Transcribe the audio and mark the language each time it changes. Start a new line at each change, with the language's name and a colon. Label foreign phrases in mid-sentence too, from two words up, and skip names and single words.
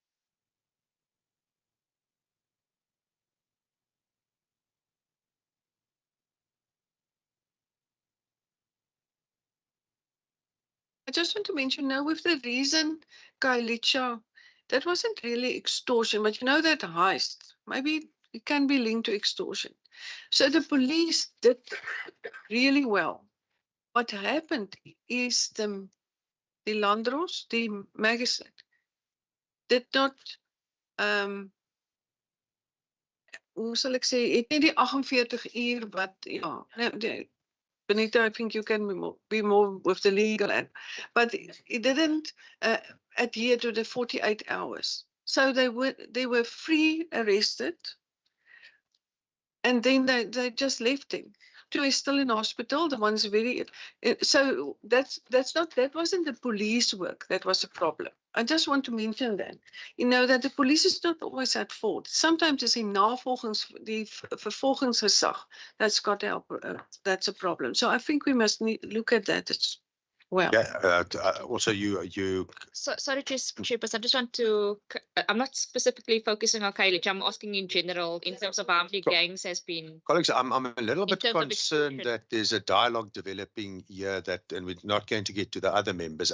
English: I just want to mention now with the reason, Kailicha, that wasn't really extortion, but you know that heist, maybe it can be linked to extortion. So the police did really well. What happened is the Landros, the magistrate, did not,
Afrikaans: hoe sal ek sê, het nie die 48 uur wat, ja, Benita,
English: I think you can be more with the legal end, but it didn't adhere to the 48 hours. So they were free arrested, and then they just left him. Two is still in hospital. The one's very so that wasn't the police work that was a problem. I just want to mention that, you know, that the police is not always at fault. Sometimes it's
Afrikaans: in die vervolgingsgesag
English: that's got help. That's a problem. So I think we must look at that as well. Yeah. Also, you. Sorry, Chairperson. I just want to. I'm not specifically focusing on Kailich. I'm asking in general in terms of how many gangs has been. Colleagues, I'm a little bit concerned that there's a dialogue developing here and we're not going to get to the other members.